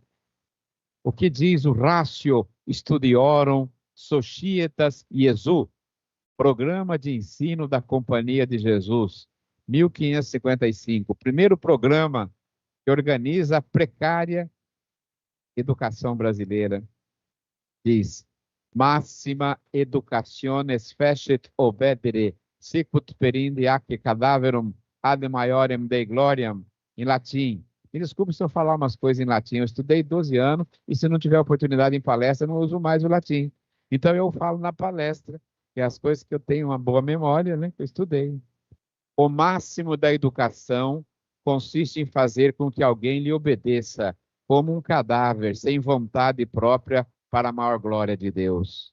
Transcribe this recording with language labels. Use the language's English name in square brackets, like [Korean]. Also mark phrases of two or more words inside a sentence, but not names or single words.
[Portuguese] O que diz o Ratio Studiorum Societas Iesu, Programa de Ensino da Companhia de Jesus, 1555, o primeiro programa que organiza a precária educação brasileira. Diz: [Latin] Massima educationes fecit obedere, sicut perinde ac cadaverum ad maiorem Dei gloriam, [Portuguese] em latim. Me desculpe se eu falar umas coisas em latim, eu estudei 12 anos e se não tiver oportunidade em palestra, eu não uso mais o latim. Então eu falo na palestra, que é as coisas que eu tenho uma boa memória, né, que eu estudei. O máximo da educação consiste em fazer com que alguém lhe obedeça, como um cadáver, sem vontade própria, para a maior glória de Deus.